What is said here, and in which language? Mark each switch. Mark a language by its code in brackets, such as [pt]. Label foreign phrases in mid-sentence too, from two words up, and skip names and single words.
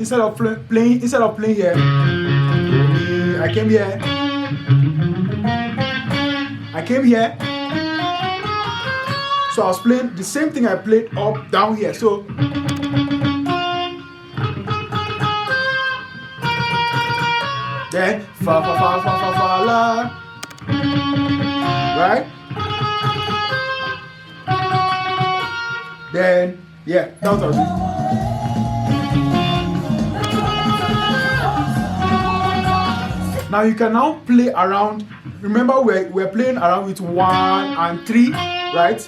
[en] Instead of playing here, I came here. So I was playing the same thing I played up down here. So then fa fa fa fa fa fa la, right? Then yeah, that's what I was doing. Now you can now play around. Remember we're playing around with 1 and 3, right?